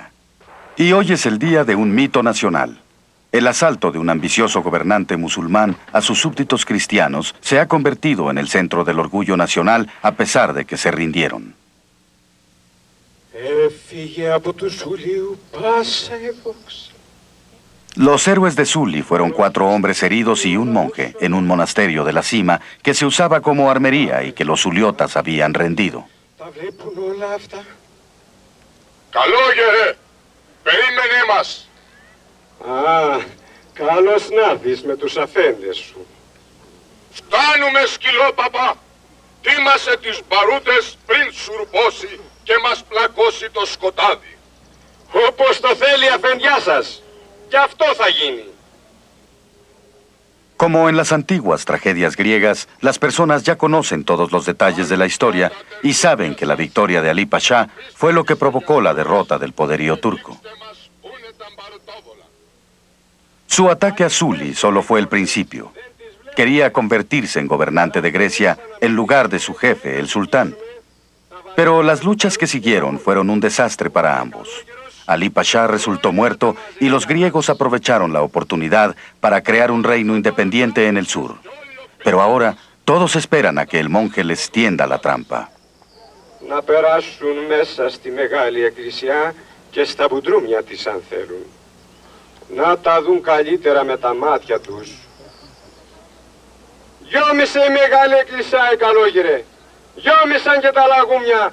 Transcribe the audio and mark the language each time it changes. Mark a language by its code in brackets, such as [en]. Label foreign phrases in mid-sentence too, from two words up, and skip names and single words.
[es] Y hoy es el día de un mito nacional. El asalto de un ambicioso gobernante musulmán a sus súbditos cristianos se ha convertido en el centro del orgullo nacional a pesar de que se rindieron. Los héroes de Suli fueron 4 hombres heridos y un monje en un monasterio de la cima que se usaba como armería y que los suliotas habían rendido. [el] Τα βλέπουν όλα αυτά. Καλόγερε, περίμενε μας. Α, καλώς να έρθεις με τους αφέντες σου. Φτάνουμε, σκυλόπαπα. Τίμασε τις μπαρούτες πριν σουρπώσει και μας πλακώσει το σκοτάδι. Όπως το θέλει αφεντιά σας. Και αυτό θα γίνει. [es] Como en las antiguas tragedias griegas, las personas ya conocen todos los detalles de la historia y saben que la victoria de Ali Pasha fue lo que provocó la derrota del poderío turco. Su ataque a Sully solo fue el principio. Quería convertirse en gobernante de Grecia en lugar de su jefe, el sultán. Pero las luchas que siguieron fueron un desastre para ambos. Ali Pasha resultó muerto y los griegos aprovecharon la oportunidad para crear un reino independiente en el sur. Pero ahora todos esperan a que el monje les tienda la trampa. [el] Να περάσουν μέσα στη μεγάλη εκκλησιά και στα μπουντρούμια της αν θέλουν. Να τα δουν καλύτερα με τα μάτια τους. Γιόμισε η μεγάλη εκκλησιά η καλόγυρε. Γιόμισαν και τα λαγούμια.